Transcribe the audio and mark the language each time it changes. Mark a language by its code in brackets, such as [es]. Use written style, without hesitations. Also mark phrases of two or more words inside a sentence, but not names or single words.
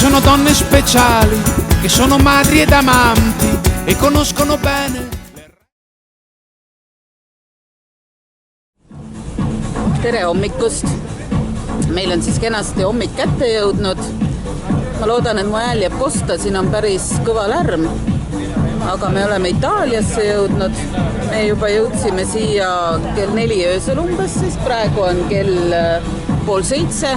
[it] donne speciali che sono madri ed amanti e conoscono bene. [et] Tere hommikust! Meil on siis kenasti hommik kätte jõudnud. Ma loodan, et mu hääl jääb kosta, siin on päris kõva lärm. Aga me oleme Itaaliasse jõudnud. Me juba jõudsime siia kell 4 öösel umbes, siis praegu on kell 6:30.